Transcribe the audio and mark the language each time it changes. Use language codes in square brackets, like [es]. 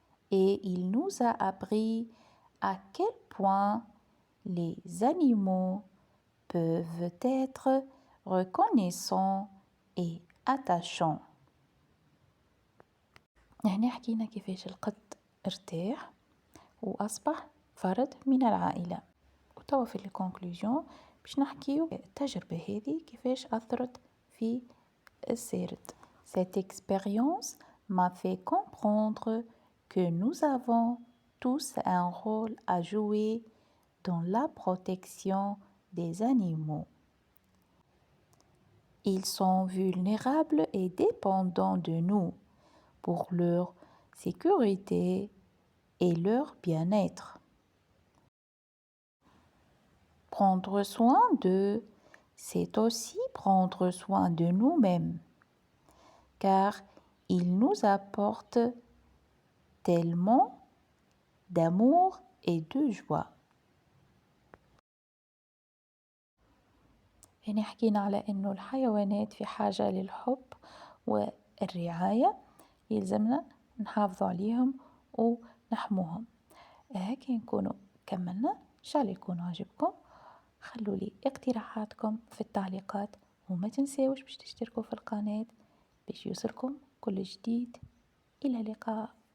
[fr] Et il nous a appris à quel point les animaux peuvent être reconnaissants et attachants. [ar] هنا حكينا كيفاش القط ارتاح وأصبح فرد من العائلة. وتوا في الكونكلوجون باش نحكيو التجربة هذه كيفاش أثرت في السيرت. [fr] Cette expérience m'a fait comprendre que nous avons tous un rôle à jouer dans la protection des animaux. Ils sont vulnérables et dépendants de nous pour leur sécurité et leur bien-être. Prendre soin d'eux, c'est aussi prendre soin de nous-mêmes, car ils nous apportent tellement d'amour et de joie. [ar] هنا حكينا على إنه الحيوانات في حاجة للحب والرعاية، يلزمنا نحافظوا عليهم ونحموهم. هكا نكونوا كملنا. إن شاء الله يكون عجبكم. خلوا لي اقتراحاتكم في التعليقات وما تنساوش باش تشتركوا في القناة باش يوصلكم كل جديد. إلى اللقاء.